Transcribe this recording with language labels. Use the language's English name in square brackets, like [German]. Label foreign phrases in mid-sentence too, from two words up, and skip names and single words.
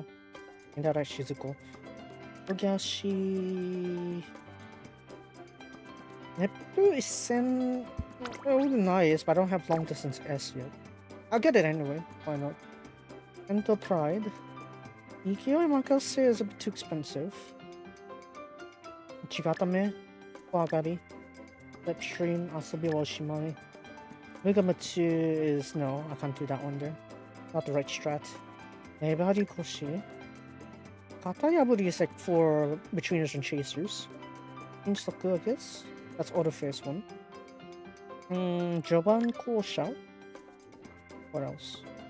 [English] Indara Shizuko. Ogashi. Neptu is sen. Really nice, but I don't have long distance S yet. I'll get it anyway. Why not? Ento Pride. Ikiyoi Makase is a bit too expensive. Chigatame. Wagari. Slipstream. Asabi wa Shimai. Megamatsu is no, I can't do that one there. Not the right strat. Nebari Koshi. Katayaburi is like for betweeners and chasers. Instoku, I guess. That's auto face one. Joban Kosha. What else?